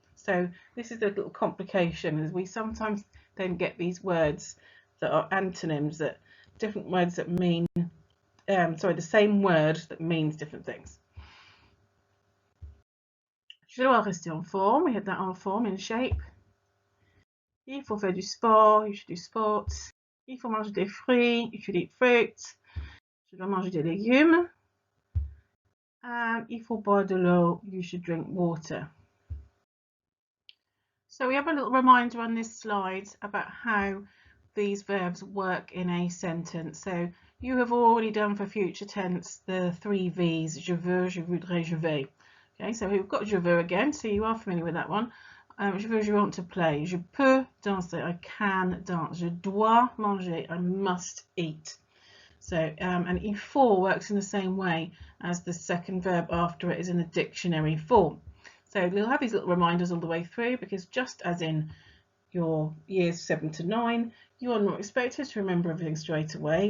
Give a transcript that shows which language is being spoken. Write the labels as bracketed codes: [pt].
[en] So this is a little complication, as we sometimes then get these words that are antonyms, that different words that mean the same word that means different things. [fr] Je dois rester en forme. [en] We had that en forme, in shape. [fr] Il faut faire du sport. [en] You should do sports. [fr] Il faut manger des fruits. [en] You should eat fruits. [fr] Je dois manger des légumes. And il faut boire de l'eau. [en] You should drink water. So we have a little reminder on this slide about how these verbs work in a sentence. So you have already done for future tense the 3 V's, [fr] je veux, je voudrais, je vais. [en] Okay, so we've got [fr] je veux [en] again, so you are familiar with that one. [fr] Je veux, je [en] want to play. [fr] Je peux danser, [en] I can dance. [fr] Je dois manger, [en] I must eat. So, and [fr] il faut [en] works in the same way as the second verb after it is in the dictionary form. So you'll have these little reminders all the way through, because just as in your years 7 to 9, you are not expected to remember everything straight away.